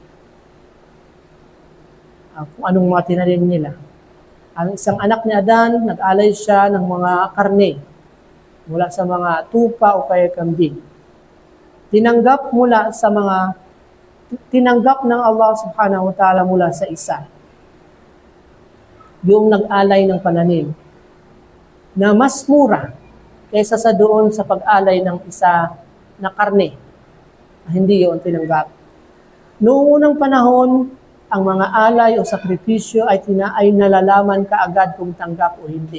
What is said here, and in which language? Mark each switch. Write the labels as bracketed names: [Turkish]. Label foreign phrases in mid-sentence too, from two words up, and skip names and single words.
[Filipino] Kung anong mga tinanim nila. Ang isang anak ni Adan, nag-alay siya ng mga karne mula sa mga tupa o kaya kambing. Tinanggap ng Allah [Arabic] سبحانه وتعالى [Filipino] mula sa isa. Yung nag-alay ng pananim na mas mura kaysa sa doon sa pag-alay ng isa na karne. Hindi yun tinanggap. Noong unang panahon, ang mga alay o sakripisyo ay nalalaman kaagad kung tanggap o hindi.